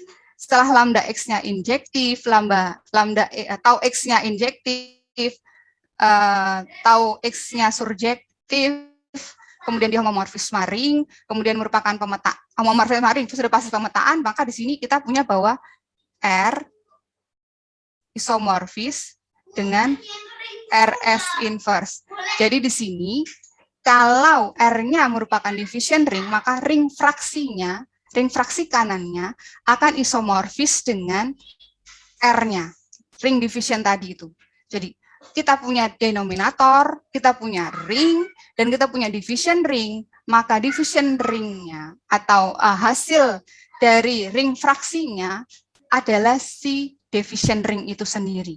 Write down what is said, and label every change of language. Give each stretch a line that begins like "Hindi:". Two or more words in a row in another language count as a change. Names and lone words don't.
Indonesian: Setelah lambda X-nya injektif, tau X-nya injektif, tau X-nya surjektif, kemudian dia homomorfisme ring, kemudian merupakan homomorfisme ring itu sudah pasti pemetaan, maka di sini kita punya bahwa R isomorfis dengan RS inverse. Jadi di sini kalau R-nya merupakan
English: division ring,
Indonesian: maka ring fraksi kanannya akan isomorfis dengan R-nya, ring division tadi itu. Jadi kita punya denominator, kita punya ring, dan kita punya
English: division ring,
Indonesian: maka
English: division ringnya
Indonesian: atau hasil dari ring fraksinya adalah si
English: division ring
Indonesian: itu sendiri.